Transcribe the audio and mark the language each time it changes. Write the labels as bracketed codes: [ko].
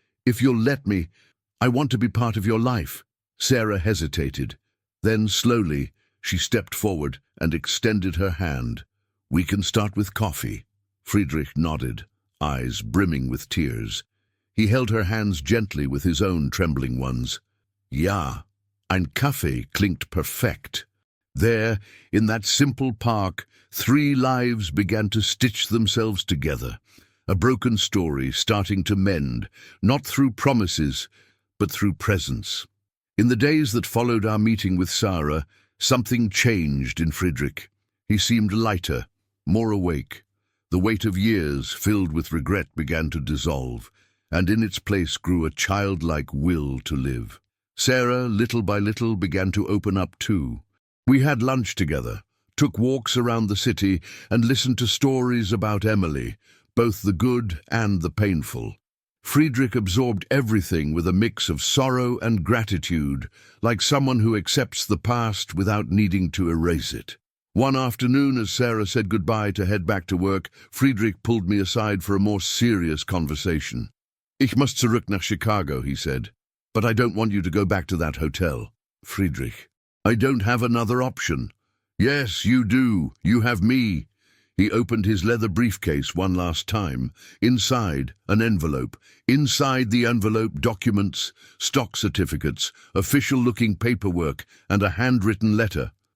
[en] If you'll let me, I want to be part of your life. Sarah hesitated. Then slowly, she stepped forward and extended her hand. We can start with coffee. Friedrich nodded, eyes brimming with tears. He held her hands gently with his own trembling ones. [de] Ja, ein Kaffee klingt perfekt. [en] There, in that simple park, 3 lives began to stitch themselves together. A broken story starting to mend, not through promises, but through presence. In the days that followed our meeting with Sarah, something changed in Friedrich. He seemed lighter, more awake. The weight of years filled with regret began to dissolve, and in its place grew a childlike will to live. Sarah, little by little, began to open up too. We had lunch together, took walks around the city, and listened to stories about Emily, both the good and the painful. Friedrich absorbed everything with a mix of sorrow and gratitude, like someone who accepts the past without needing to erase it. One afternoon, as Sarah said goodbye to head back to work, Friedrich pulled me aside for a more serious conversation. [de] Ich muss zurück nach Chicago, [en] he said. But I don't want you to go back to that hotel. Friedrich, I don't have another option. Yes, you do. You have me. He opened his leather briefcase one last time. Inside, an envelope. Inside the envelope, documents, stock certificates, official-looking paperwork, and a handwritten letter.